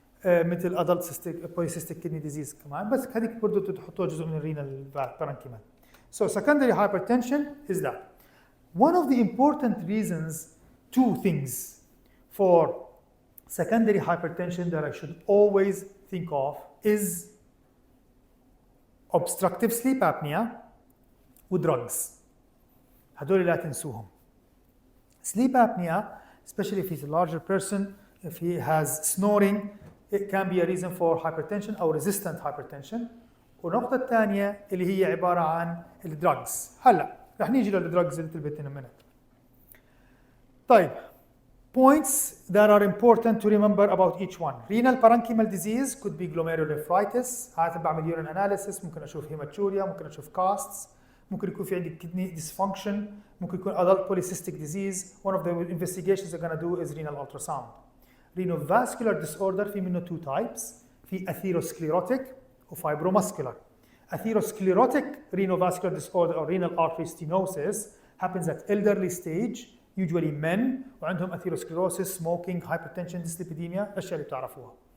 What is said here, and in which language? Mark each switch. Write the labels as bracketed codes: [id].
[ar] مثل [en] adult polycystic kidney disease [ar] كمان, بس هذيك برضه تحطوها جزء من الرينال parenchymal. [en] So secondary hypertension is that. One of the important reasons, two things for secondary hypertension that I should always think of is obstructive sleep apnea ودrugs. [ar] هدول لا تنسوهم. [en] Sleep apnea, especially if he's a larger person, if he has snoring, it can be a reason for hypertension or resistant hypertension. [ar] والنقطة الثانية اللي هي عبارة عن الدراجز. هلا رح نيجي للدراجز [en] a little bit in a minute. طيب, points that are important to remember about each one. Renal parenchymal disease could be glomerulonephritis. [ar] عادة بعمل urine analysis, ممكن أشوف hematuria, ممكن أشوف casts, ممكن يكون في عندي kidney dysfunction, ممكن يكون adult polycystic disease. [en] One of the investigations they're going to do is renal ultrasound. Renovascular disorder في منه two types. في atherosclerotic وfibromuscular. Atherosclerotic renovascular disorder or renal artery stenosis happens at elderly stage, usually men, وعندهم atherosclerosis, smoking, hypertension, dyslipidemia, [ar] الأشياء اللي بتعرفوها.